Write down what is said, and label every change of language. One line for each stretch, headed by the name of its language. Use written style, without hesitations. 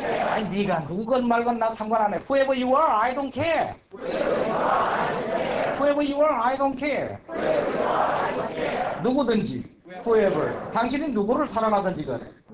Korean: 아니, 네가 누군 말건 나 상관 안 해.
English: Whoever you are, I don't care. Whoever you are, I don't care.
Korean: 누구든지, whoever. 당신이 누구를 사랑하든지 간에.